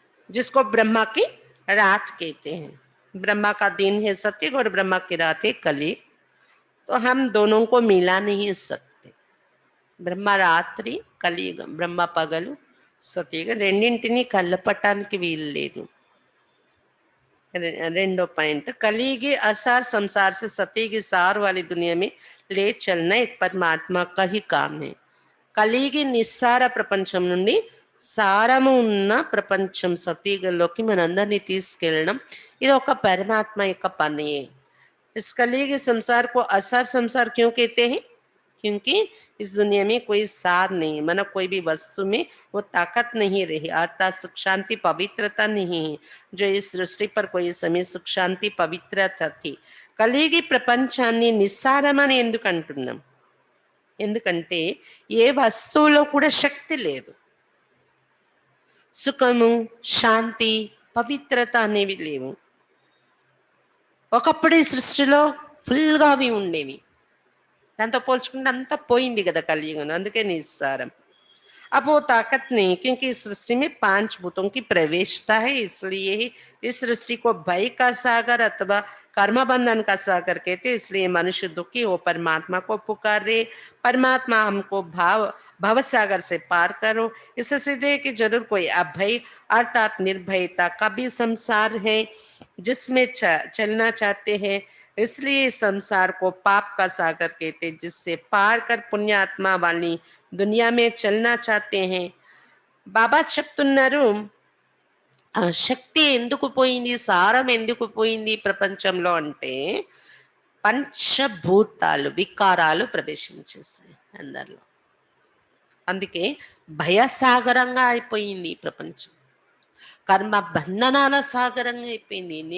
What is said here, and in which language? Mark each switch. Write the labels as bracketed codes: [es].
[hi] जिसको ब्रह्मा की रात कहते हैं। ब्रह्मा का दिन है सत्युग और ब्रह्मा की रात है कलियुग, तो हम दोनों को मिला नहीं सकते। [te] బ్రహ్మ రాత్రి, కలియుగం బ్రహ్మ పగలు, సత్యుగం రెండింటినీ కలపటానికి వీలు లేదు। రెండో పాయింట్, [hi] कलयुगी असार संसार से सत्युगी सार वाली दुनिया में ले चलना एक परमात्मा का ही काम है। [te] కలిగి నిస్సార ప్రపంచం నుండి సారము ఉన్న ప్రపంచం సత్యుగంలోకి మనందరినీ తీసుకెళ్ళడం ఇది ఒక పరమాత్మ యొక్క పని। [hi] इस कलयुगी संसार को असार संसार क्यों कहते हैं, क्योंकि इस दुनिया में कोई सार नहीं, मतलब कोई भी वस्तु में वो ताकत नहीं रही, अर्थात सुख शांति पवित्रता नहीं है। जो इस सृष्टि पर कोई समय सुख शांति पवित्रता थी। [te] కలిగి ప్రపంచాన్ని నిస్సారమని ఎందుకు అంటున్నాం, ఎందుకంటే ఏ వస్తువులో కూడా శక్తి లేదు, సుఖము శాంతి పవిత్రత అనేవి లేవు। ఒకప్పుడు ఈ సృష్టిలో ఫుల్గా అవి ఉండేవి, దాంతో పోల్చుకుంటే అంతా పోయింది కదా కలియుగంలో, అందుకే నిస్సారం। [hi] अब वो ताकत नहीं, क्योंकि इस सृष्टि में 5 भूतों की प्रवेशता है, इसलिए ही इस सृष्टि को भय का सागर अथवा कर्म बंधन का सागर कहते। इसलिए मनुष्य दुखी हो परमात्मा को पुकारे, परमात्मा हमको भव सागर से पार करो। इससे सीधे कि जरूर कोई अभय अर्थात निर्भयता का भी संसार है जिसमें चलना चाहते हैं। इसलिए संसार को पाप का सागर कहते, जिससे पार कर पुण्यात्मा वाली दुनिया में चलना चाहते हैं। [te] బాబా చెప్తున్నారు శక్తి ఎందుకు పోయింది, సారం ఎందుకు పోయింది ప్రపంచంలో అంటే పంచభూతాలు వికారాలు ప్రవేశించేసాయి అందరిలో, అందుకే భయసాగరంగా అయిపోయింది ఈ ప్రపంచం, కర్మ బంధనాల సాగరంగా అయిపోయింది।